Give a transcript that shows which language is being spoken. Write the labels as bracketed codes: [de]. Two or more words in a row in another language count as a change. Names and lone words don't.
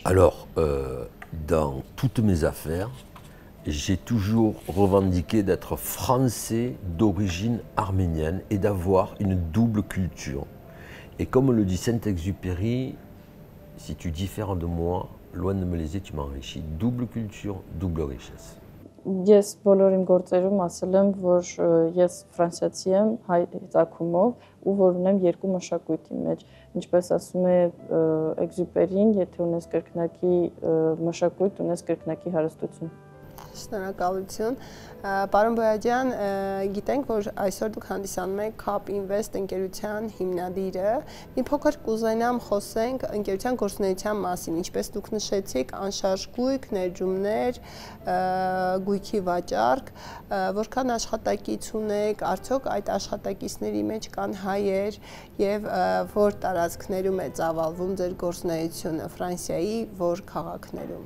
[fr] Alors, dans toutes mes affaires, j'ai toujours revendiqué d'être français d'origine arménienne et d'avoir une double culture. Et comme le dit Saint-Exupéry, si tu diffères de moi, loin de me léser, tu m'enrichis. Double culture, double richesse. [hy] Ես բոլոր իմ գործերում ասել եմ, որ ես ֆրանսիացի եմ հայ ծագումով ու որ ունեմ երկու մշակույթ իմ մեջ։ Ինչպես ասում է Էքզյուպերին, եթե ունես կրկնակի մշակույթ, ունես կրկնակի հարստություն։ Շնորհակալություն։ Պարոն Բոյաջյան, գիտենք, որ այսօր դուք հանդիսանում եք Cap Invest ընկերության հիմնադիրը։ Մի փոքր կուզենամ խոսենք ընկերության գործունեության մասին, ինչպես դուք նշեցիք, անշարժ գույք, ներդրումներ, գույքի վաճառք, որքան աշխատակից ունեք, արդյոք այդ աշխատակիցների մեջ կան հայեր եւ որ տարածքներում է ծավալվում ձեր գործունեությունը, Ֆրանսիայի որ քաղաքներում։